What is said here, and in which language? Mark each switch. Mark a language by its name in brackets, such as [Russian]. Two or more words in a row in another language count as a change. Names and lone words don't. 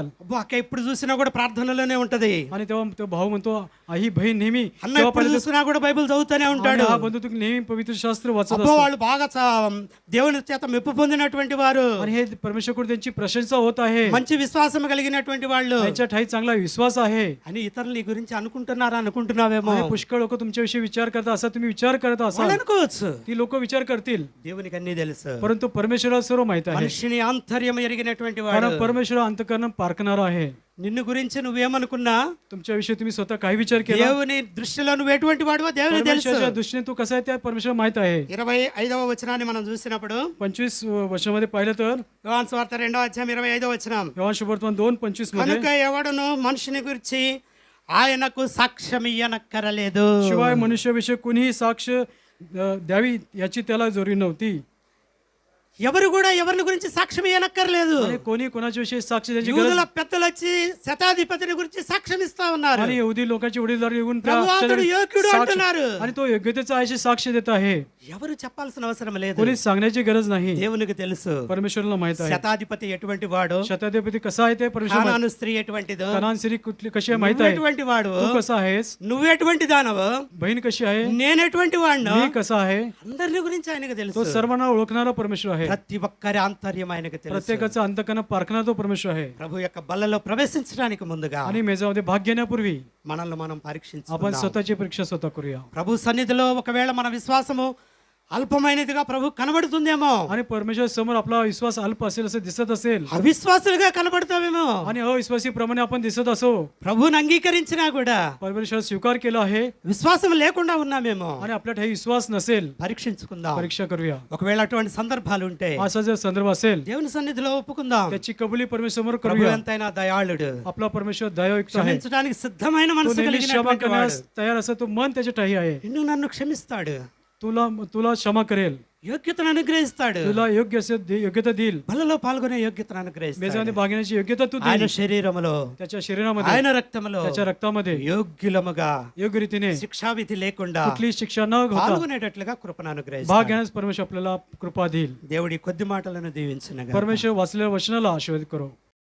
[Telugu] అబ్బో అక్క ఎప్పుడు చూసినా కూడా ప్రార్థనలోనే ఉంటది. [Marathi] आणि तेव्हा तो भाऊ म्हणतो ही बहीण नेहमी [Telugu] అన్న [Marathi] तेव्हा [Telugu] ఎప్పుడు చూసినా కూడా బైబిల్ చదువుతూనే ఉంటాడు. [Marathi] आणि हा बंधू तुम्ही नेहमी पवित्र शास्त्र वाचत [Telugu] అబ్బో [Marathi] असतो. [Telugu] వాళ్ళు బాగా దేవుని చేత మెప్పు పొందినటువంటి వారు, [Marathi] आणि हे परमेश्वरकडून त्यांची प्रशंसा होत आहे. [Telugu] మంచి విశ్వాసం కలిగినటువంటి వాళ్ళు [Marathi] त्यांच्या ठाई चांगला विश्वास आहे. [Telugu] అని ఇతరులు నీ గురించి అనుకుంటున్నావేమో. [Marathi] आणि पुष्कळ लोक तुमच्याविषयी विचार करता असा तुम्ही विचार करत [Telugu] వాళ్ళు [Marathi] असाल. [Telugu] అనుకోవచ్చు. [Marathi] ती लोक विचार करतील, [Telugu] దేవునికి అన్ని తెలుసు. [Marathi] परंतु परमेश्वराला सर्व माहित आहे. [Telugu] మనిషిని ఆంతర్యం ఎరిగినటువంటి వాడు. [Marathi] कारण परमेश्वर अंतकरण पारखणारा आहे. [Telugu] నిన్ను గురించి నువ్వేమనుకున్నా [Marathi] तुमच्याविषयी तुम्ही स्वतः काही विचार केला, [Telugu] దేవుని దృష్టిలో నువ్వు ఎటువంటి వాడువో దేవునికి తెలుసు. [Marathi] परमेश्वराच्या दृष्टीने तू कसा आहे त्या परमेश्वर माहित आहे. [Telugu] 25వ వచనాన్ని మనం చూసినప్పుడు [Marathi] 25 वर्षामध्ये पाहिलं तर [Telugu] యోహాను సువార్త 2:25వ వచనం. [Marathi] योहान शुभवर्तमान 2:25 मध्ये [Telugu] కనుక ఎవడును మనిషిని గురించి ఆయనకు సాక్ష్యం ఇయ్యనక్కరలేదు. [Marathi] शिवाय मनुष्याविषयी कोणीही साक्ष द्यावी याची त्याला जोरी नव्हती. [Telugu] ఎవరు కూడా ఎవరిని గురించి సాక్ష్యం ఇయ్యనక్కర్లేదు. [Marathi] आणि कोणी कोणाच्या विषयी साक्ष द्यायची गरज [Telugu] యూదుల పెద్దలు వచ్చి శతాధిపతిని గురించి సాక్ష్యం ఇస్తా ఉన్నారు. [Marathi] आणि यहुदी लोकांचे वडीलधारे येऊन त्या [Telugu] ప్రభు అతడు యోగ్యుడు [Marathi] साक्ष- [Telugu] అంటున్నారు. [Marathi] आणि तो योग्यतेचा आहे अशी साक्ष देत आहे. [Telugu] ఎవరు చెప్పాల్సిన అవసరం లేదు. [Marathi] कोणी सांगण्याची गरज नाही. [Telugu] దేవునికి తెలుసు. [Marathi] परमेश्वराला माहित आहे. [Telugu] శతాధిపతి ఎటువంటి వాడు, [Marathi] शताधिपती कसा आहे ते परमेश्वर माहित- [Telugu] కానాను స్త్రీ ఎటువంటిదో, [Marathi] कनान स्त्री कुठली कशी आहे माहित [Telugu] నువ్వు [Marathi] आहे. [Telugu] ఎటువంటి వాడు, [Marathi] तू कसा आहेस, [Telugu] నువ్వెటువంటి దానవు, [Marathi] बहीण कशी आहे, [Telugu] నేనెటువంటి వాడినో, [Marathi] मी कसा आहे, [Telugu] అందరిని గురించి ఆయనకు [Marathi] तो [Telugu] తెలుసు. [Marathi] सर्वांना ओळखणारा परमेश्वर आहे. [Telugu] ప్రతి ఒక్కరి ఆంతర్యం ఆయనకు తెలుసు. [Marathi] प्रत्येकाचा अंतकरण पारखणारा तो परमेश्वर आहे. [Telugu] ప్రభు యొక్క బల్లలో ప్రవేశించడానికి ముందుగా [Marathi] आणि मेजामध्ये भाग घेण्यापूर्वी [Telugu] మనల్ని మనం [Marathi] आपण [Telugu] పరీక్షించుకుందాం. [Marathi] स्वतःची परीक्षा स्वतः करूया. [Telugu] ప్రభు సన్నిధిలో ఒకవేళ మన విశ్వాసము అల్పమైనదిగా ప్రభు కనబడుతుందేమో, [Marathi] आणि परमेश्वर समोर आपला विश्वास अल्प असेल असं दिसत असेल [Telugu] అవిశ్వాసులుగా కనబడతావేమో, [Marathi] आणि अविश्वासी प्रमाणे आपण दिसत असो, [Telugu] ప్రభువుని అంగీకరించినా కూడా [Marathi] परमेश्वर स्वीकार केला आहे [Telugu] విశ్వాసం లేకుండా ఉన్నామేమో. [Marathi] आणि आपल्या ठाई विश्वास नसेल, [Telugu] పరీక్షించుకుందాం. [Marathi] परीक्षा करूया. [Telugu] ఒకవేళ అటువంటి సందర్భాలు ఉంటే [Marathi] असा जर संदर्भ असेल [Telugu] దేవుని సన్నిధిలో ఒప్పుకుందాం. [Marathi] त्याची कबुली परमेश्वर समोर [Telugu] ప్రభు [Marathi] करूया. [Telugu] ఎంతైనా దయాళుడు, [Marathi] आपला परमेश्वर दयायुक्त आहे. [Telugu] క్షమించడానికి సిద్ధమైన [Marathi] तो [Telugu] మనసు [Marathi] नेहमी क्षमा [Telugu] కలిగినటువంటి వాడు. [Marathi] करण्यास तयार असं तो मन त्याच्या ठाई आहे. [Telugu] నిన్ను నన్ను క్షమిస్తాడు, [Marathi] तुला तुला क्षमा करेल, [Telugu] యోగ్యతను అనుగ్రహిస్తాడు, [Marathi] तुला योग्य असे योग्यता देईल, [Telugu] బలలో పాల్గొనే యోగ్యతను అనుగ్రహిస్తాడు. [Marathi] मेजामध्ये भाग घेण्याची योग्यता तू [Telugu] ఆయన [Marathi] देईल. [Telugu] శరీరములో, [Marathi] त्याच्या शरीरामध्ये, [Telugu] ఆయన రక్తములో [Marathi] त्याच्या रक्तामध्ये [Telugu] యోగ్యులముగా [Marathi] योग्य रीतीने [Telugu] శిక్షావిధి లేకుండా [Marathi] कुठली शिक्षा न होता [Telugu] పాల్గొనేటట్లుగా కృపను [Marathi] भाग [Telugu] అనుగ్రహిస్తాడు. [Marathi] घेण्यास परमेश्वर आपल्याला कृपा देईल. [Telugu] దేవుడి కొద్ది మాటలను దీవించునుగా. [Marathi] परमेश्वर वाचलेल्या वचनाला आशीर्वाद करो.